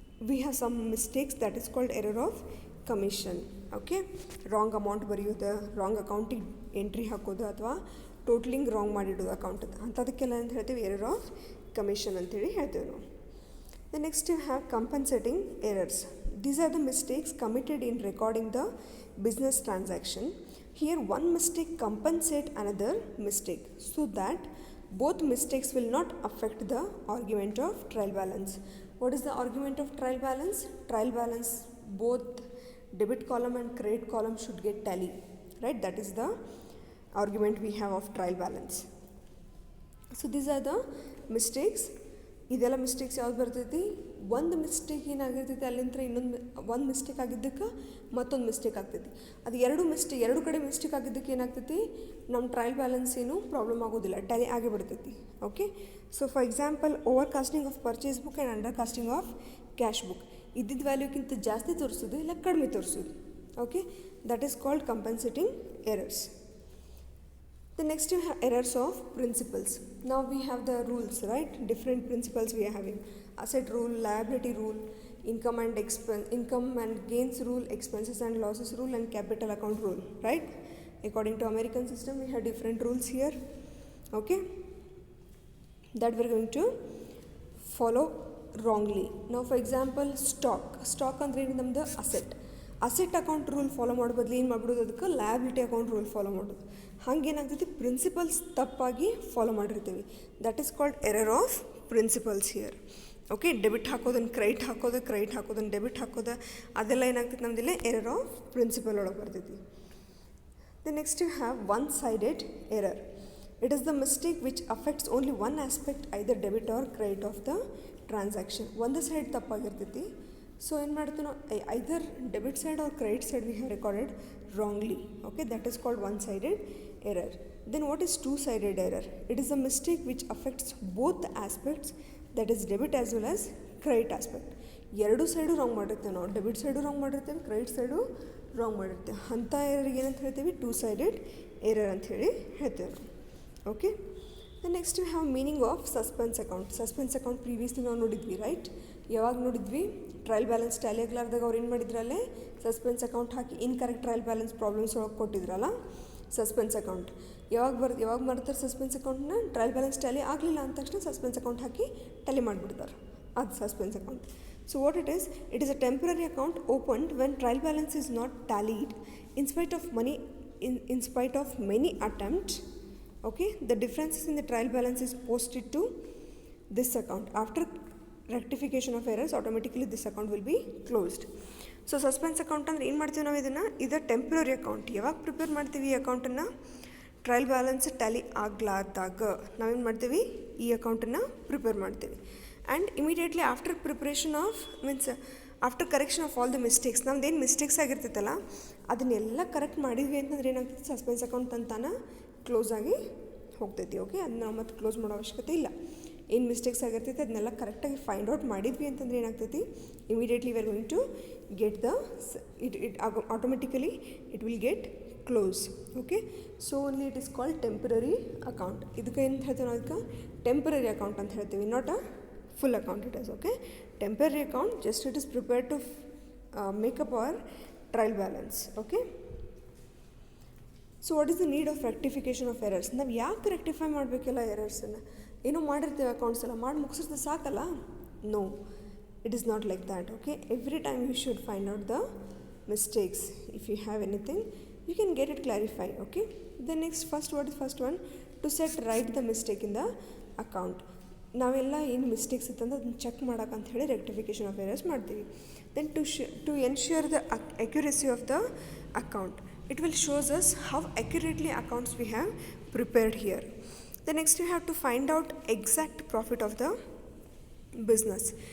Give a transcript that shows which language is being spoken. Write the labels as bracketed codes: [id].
[en] We have some mistakes, that is called error of commission. Okay, wrong amount [kn] ಬರೆಯೋದು, wrong ಅಕೌಂಟಿಗೆ entry ಹಾಕೋದು, ಅಥವಾ totalling wrong ಮಾಡಿಡೋದು ಅಕೌಂಟದ್ದು, ಅಂಥದಕ್ಕೆಲ್ಲ ಅಂತ ಹೇಳ್ತೀವಿ ಎರರ್ ಆಫ್ ಕಮಿಷನ್ ಅಂತೇಳಿ ಹೇಳ್ತೀವಿ ನಾವು. [en] The next you have compensating errors. These are the mistakes committed in recording the business transaction. Here one mistake compensate another mistake so that both mistakes will not affect the argument of trial balance. What is the argument of trial balance? Trial balance, both debit column and credit column should get tally, right? That is the argument we have of trial balance. So these are the mistakes. [kn] ಇದೆಲ್ಲ mistakes ಯಾವ್ದು ಬರ್ತೈತಿ, ಒಂದು mistake ಏನಾಗಿರ್ತೈತಿ ಅಲ್ಲಿಂದ ಒಂದು mistake ಆಗಿದ್ದಕ್ಕೆ ಮತ್ತೊಂದು mistake ಆಗ್ತೈತಿ. ಅದು ಎರಡು ಕಡೆ ಮಿಸ್ಟೇಕ್ ಆಗಿದ್ದಕ್ಕೆ ಏನಾಗ್ತೈತಿ, ನಮ್ಮ ಟ್ರಯಲ್ ಬ್ಯಾಲೆನ್ಸ್ ಏನು ಪ್ರಾಬ್ಲಮ್ ಆಗೋದಿಲ್ಲ, ಟ್ಯಾಲಿ ಆಗೇ ಬಿಡ್ತೈತಿ. [en] okay, so for example over casting of purchase book and under casting of cash book, [kn] ಇದ್ದಿದ್ದ ವ್ಯಾಲ್ಯೂಕ್ಕಿಂತ ಜಾಸ್ತಿ ತೋರಿಸೋದು ಇಲ್ಲ ಕಡಿಮೆ ತೋರಿಸೋದು. [en] Okay, that is called compensating errors. The next you have errors of principles. Now we have the rules, right? Different principles we are having. Asset rule, liability rule, income and gains rule, expenses and losses rule, and capital account rule, right? According to American system, we have different rules here. Okay, that we're going to follow wrongly. Now for example, [kn] stock ಅಂದ್ರೆ ನಮ್ದು asset account rule follow ಮಾಡೋ ಬದಲು ಏನು ಮಾಡ್ಬಿಡೋದು, ಅದಕ್ಕೆ liability account rule follow ಮಾಡೋದು. ಹಾಗೇನಾಗ್ತೈತಿ, principles ತಪ್ಪಾಗಿ follow ಮಾಡಿರ್ತೀವಿ. [en] That is called error of principles here. [kn] Okay, debit ಹಾಕೋದನ್ನು credit ಹಾಕೋದನ್ನು debit ಹಾಕೋದು, ಅದೆಲ್ಲ ಏನಾಗ್ತೈತೆ ನಮ್ದಿಲ್ಲ ಎರರ್ ಆಫ್ ಪ್ರಿನ್ಸಿಪಲ್ ಒಳಗೆ ಬರ್ತೈತಿ. [en] The next you have one-sided error. It is the mistake which affects only one aspect, either debit or credit of the transaction. [kn] ಒಂದು side ತಪ್ಪಾಗಿರ್ತೈತಿ. So ಏನು ಮಾಡ್ತೀವಿ ನಾವು, [en] Either debit side or credit side we have recorded wrongly. Okay, that is called one-sided error. Then what is two-sided error? It is a mistake which affects both the aspects, that is debit as well as credit aspect. [kn] ಎರಡು side wrong ಮಾಡಿರ್ತೇವೆ ನಾವು, debit side wrong ಮಾಡಿರ್ತೇವೆ, credit side wrong ಮಾಡಿರ್ತೇವೆ. ಅಂಥ ಎರರ್ಗೆ ಏನಂತ ಹೇಳ್ತೀವಿ, two sided error ಅಂತ ಹೇಳಿ ಹೇಳ್ತೇವೆ ನಾವು. [en] okay, the next we have meaning of [kn] suspense account. Suspense account previously ನಾವು ನೋಡಿದ್ವಿ, ರೈಟ್? ಯಾವಾಗ ನೋಡಿದ್ವಿ? ಟ್ರಯಲ್ ಬ್ಯಾಲೆನ್ಸ್ ಟ್ಯಾಲಿ ಆಗಲಾರ್ದಾಗ ಅವ್ರು ಏನು ಮಾಡಿದ್ರಲ್ಲೇ ಸಸ್ಪೆನ್ಸ್ ಅಕೌಂಟ್ ಹಾಕಿ ಇನ್ಕರೆಕ್ಟ್ ಟ್ರಯಲ್ ಬ್ಯಾಲೆನ್ಸ್ ಪ್ರಾಬ್ಲಮ್ಸ್ ಒಳಗೆ ಕೊಟ್ಟಿದ್ರಲ್ಲ ಸಸ್ಪೆನ್ಸ್ ಅಕೌಂಟ್. ಯಾವಾಗ ಮಾಡ್ತಾರೆ ಸಸ್ಪೆನ್ಸ್ ಅಕೌಂಟ್ನ? ಟ್ರಯಲ್ ಬ್ಯಾಲೆನ್ಸ್ ಟ್ಯಾಲಿ ಆಗಲಿಲ್ಲ ಅಂದ ತಕ್ಷಣ ಸಸ್ಪೆನ್ಸ್ ಅಕೌಂಟ್ ಹಾಕಿ ಟ್ಯಾಲಿ ಮಾಡಿಬಿಡ್ತಾರೆ, ಅದು suspense account. [en] So what it is a temporary account opened when trial balance is not tallied in spite of money, in spite of many attempts. Okay, the differences in the trial balance is posted to this account. After rectification of errors, automatically this account will be closed. [kn] So suspense account ಅಂದ್ರೆ ಏನು ಮಾಡ್ತೀವಿ ನಾವು ಇದನ್ನು? ಇದು temporary account. ಯಾವಾಗ prepare ಮಾಡ್ತೀವಿ ಈ ಅಕೌಂಟನ್ನು? ಟ್ರಯಲ್ ಬ್ಯಾಲೆನ್ಸ್ ಟ್ಯಾಲಿ ಆಗಲಾರ್ದಾಗ ನಾವೇನು ಮಾಡ್ತೀವಿ, ಈ ಅಕೌಂಟನ್ನು ಪ್ರಿಪೇರ್ ಮಾಡ್ತೀವಿ. [en] and immediately after preparation of after correction of all the mistakes, [kn] ನಮ್ದು ಏನು ಮಿಸ್ಟೇಕ್ಸ್ ಆಗಿರ್ತೈತಲ್ಲ ಅದನ್ನೆಲ್ಲ ಕರೆಕ್ಟ್ ಮಾಡಿದ್ವಿ ಅಂತಂದ್ರೆ ಏನಾಗ್ತೈತಿ, ಸಸ್ಪೆನ್ಸ್ ಅಕೌಂಟ್ ಅಂತಾನೆ ಕ್ಲೋಸ್ ಆಗಿ ಹೋಗ್ತೈತಿ. ಓಕೆ, ಅದನ್ನ ನಾವು ಮತ್ತೆ ಕ್ಲೋಸ್ ಮಾಡೋ ಅವಶ್ಯಕತೆ ಇಲ್ಲ. ಏನು ಮಿಸ್ಟೇಕ್ಸ್ ಆಗಿರ್ತೈತಿ ಅದನ್ನೆಲ್ಲ ಕರೆಕ್ಟಾಗಿ ಫೈಂಡ್ ಔಟ್ ಮಾಡಿದ್ವಿ ಅಂತಂದ್ರೆ ಏನಾಗ್ತೈತಿ, [en] Immediately we are going to get the it automatically it will get close. Okay, so only it is called temporary account. [kn] ಇದಕ್ಕೆ ಏನು ಹೇಳ್ತೀವಿ ನಾವು? ಅದಕ್ಕೆ ಟೆಂಪ್ರರಿ ಅಕೌಂಟ್ ಅಂತ ಹೇಳ್ತೀವಿ, [en] Not a full account it is. Okay, temporary account, just it is prepared to make up our trial balance. Okay, so what is the need of rectification of errors? [kn] ನಾವು ಯಾಕೆ rectify ಮಾಡಬೇಕಿಲ್ಲ ಎರರ್ಸನ್ನು? ಏನೋ ಮಾಡಿರ್ತೀವಿ accounts ಎಲ್ಲ ಮಾಡಿ ಮುಗಿಸಿದ್ರೆ ಸಾಕಲ್ಲ? [en] No, it is not like that. Okay, every time you should find out the mistakes. If you have anything you can get it clarified. Okay, the next what is first one? To set right the mistake in the account. [kn] ನಾವೆಲ್ಲ ಏನು mistakes ಇತ್ತಂದ್ರೆ ಅದನ್ನ check ಮಾಡೋಕ್ಕಂತ ಹೇಳಿ rectification of errors ಮಾಡ್ತೀವಿ. [en] Then to ensure the accuracy of the account, it will shows us how accurately accounts we have prepared here. The next you have to find out exact profit of the business.